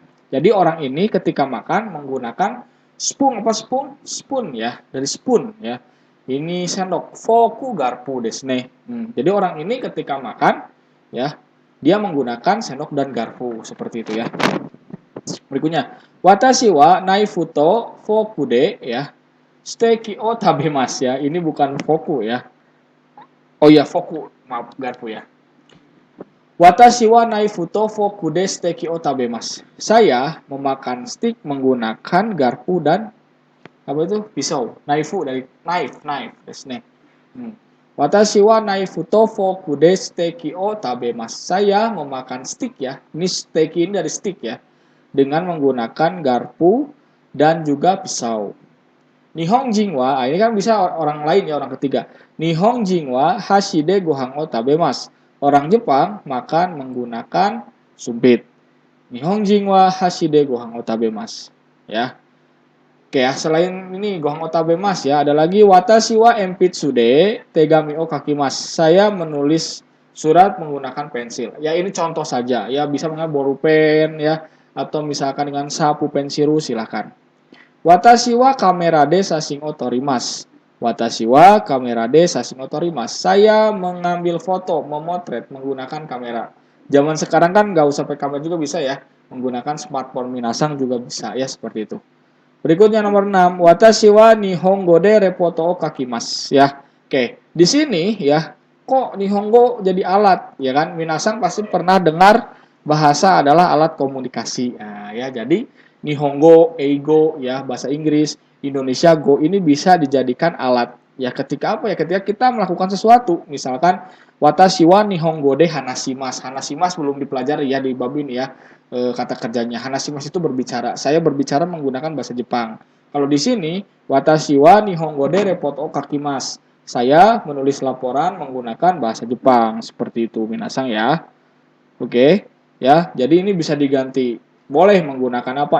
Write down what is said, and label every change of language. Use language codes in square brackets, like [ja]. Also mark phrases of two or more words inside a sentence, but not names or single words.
[id] Jadi orang ini ketika makan menggunakan spoon apa spoon? Spoon ya, dari spoon ya. Ini sendok foku garpu desne. Jadi orang ini ketika makan ya dia menggunakan sendok dan garpu seperti itu ya. Berikutnya, [ja] 私はナイフとフォークで ya. ステーキを食べます ya. [id] Ini bukan foku ya. Oh iya, foku, maaf garpu ya. [ja] 私はナイフとフォークでステーキを食べます. [id] Saya memakan stick menggunakan garpu dan apa itu? Pisau. Naifu dari knife [ja] ですね. 私はナイフとフォークでステーキを食べます. [id] Saya memakan stick ya. Ini steki ini dari stick ya. Dengan menggunakan garpu dan juga pisau. [ja] 日本人は, [id] ini kan bisa orang lain ya, orang ketiga. [ja] 日本人は箸でご飯を食べます. [id] Orang Jepang makan menggunakan sumpit. [ja] 日本人は箸でご飯を食べます. [id] Ya. Oke ya, selain ini [ja] ご飯を食べます [id] ya, ada lagi [ja] 私は鉛筆で手紙を書きます. [id] Saya menulis surat menggunakan pensil. Ya ini contoh saja, ya bisa menggunakan bolpen ya atau misalkan dengan sapu pensiru silahkan. [ja] 私はカメラで写真を撮ります. 私はカメラで写真を撮ります. [id] Saya mengambil foto, memotret menggunakan kamera. Zaman sekarang kan nggak usah pakai kamera juga bisa ya. Menggunakan smartphone minasang juga bisa ya seperti itu. Berikutnya nomor 6. [ja] 私は日本語でレポートを書きます. [id] Ya. Oke, di sini ya kok nihongo jadi alat ya kan? Minasang pasti pernah dengar bahasa adalah alat komunikasi. Nah, ya jadi Nihongo, Eigo ya bahasa Inggris, Indonesia Go ini bisa dijadikan alat ya ketika apa ya ketika kita melakukan sesuatu misalkan [ja] 私は日本語で話します. [id] Hanashimasu belum dipelajari ya di bab ini ya kata kerjanya. Hanashimasu itu berbicara. Saya berbicara menggunakan bahasa Jepang. Kalau di sini [ja] 私は日本語でレポートを書きます. [id] Saya menulis laporan menggunakan bahasa Jepang seperti itu minasang ya. Oke, ya. Jadi ini bisa diganti. Boleh menggunakan apa?